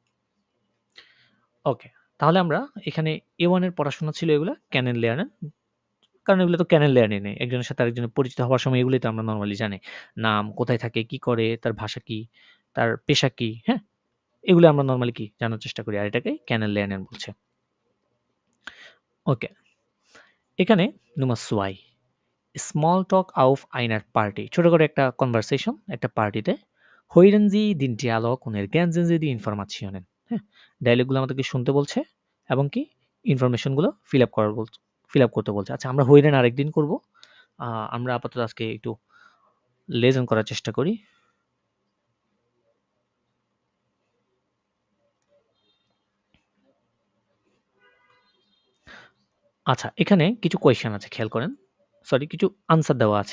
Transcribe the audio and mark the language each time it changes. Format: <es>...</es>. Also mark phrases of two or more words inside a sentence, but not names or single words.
<bn>ওকে, তাহলে আমরা এখানে A1 এর পড়াশোনা ছিল এগুলা</bn> <de>kennen lernen,</de> <bn>কারণ এগুলো তো</bn> <de>kennen lernen</de> <bn>নেই, একজনের সাথে আরেকজনের পরিচিত হওয়ার সময় এগুলোই তো আমরা নর্মালি জানি, নাম, কোথায় থাকে, কি করে, তার ভাষা কি, তার পেশা কি। হ্যাঁ, এগুলো আমরা নর্মালি কি জানার চেষ্টা করি, আর এটাকে</bn> <de>kennen lernen</de> <bn>বলছে। ওকে, এখানে</bn> <de>Nummer 2</de> <en>small talk</en> <de>auf einer Party,</de> <bn>ছোট করে একটা কনভারসেশন একটা পার্টিতে।</bn> <de>Hören Sie den Dialog und ergänzen Sie die Informationen।</de> <bn>হ্যাঁ, ডায়লগগুলো আমাদেরকে শুনতে বলছে এবং কি ইনফরমেশনগুলো ফিল আপ করতে বলছে। আচ্ছা, আমরা হইরেন আরেকদিন করব, আমরা আপাতত আজকে একটু লেসন করার চেষ্টা করি। আচ্ছা, এখানে কিছু কোয়েশ্চেন আছে, খেয়াল করেন, সরি কিছু আনসার দেওয়া আছে।</bn>